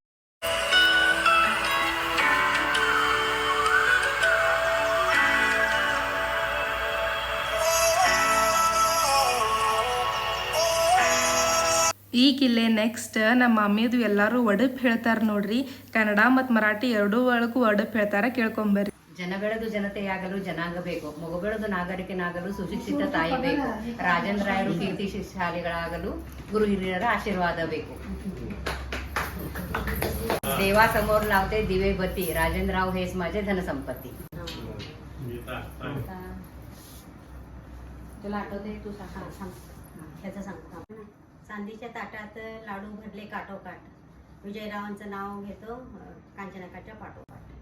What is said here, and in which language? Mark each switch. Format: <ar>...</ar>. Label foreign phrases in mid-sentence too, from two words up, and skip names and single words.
<kn>ಈಗಿಲ್ಲೇ ನೆಕ್ಸ್ಟ್ ನಮ್ಮ ಮಮ್ಮಿದು ಎಲ್ಲರೂ ಒಡಪ್ ಹೇಳ್ತಾರೆ ನೋಡ್ರಿ. ಕನ್ನಡ ಮತ್ತು ಮರಾಠಿ ಎರಡೂ ಒಳಗೂ ಒಡಪ್ ಹೇಳ್ತಾರೆ, ಕೇಳ್ಕೊಂಬರ್ರಿ. ಜನ ಬೆಳೆದು ಜನತೆಯಾಗಲು ಜನಾಂಗ ಬೇಕು, ಮಗು ಬೆಳೆದು ನಾಗರಿಕನಾಗಲು ಸುಶಿಕ್ಷಿತ ತಾಯಿ ಬೇಕು, ರಾಜೇಂದ್ರ ರಾಯರು ಕೀರ್ತಿ ಶಾಲೆಗಳಾಗಲು ಗುರು ಹಿರಿಯರ ಆಶೀರ್ವಾದ ಬೇಕು.</kn> <mr>देवासमोर लावते दिवे बत्ती, राजेंद्रराव हेच माझे धनसंपत्ती. तुला आठवते तू सांग सांग ह्याचं सांगतो आपण. चांदीच्या ताटात लाडू भरले काठोकाठ, विजयरावांचं नाव घेतो कांचनाकाच्या पाठोपाठ.</mr>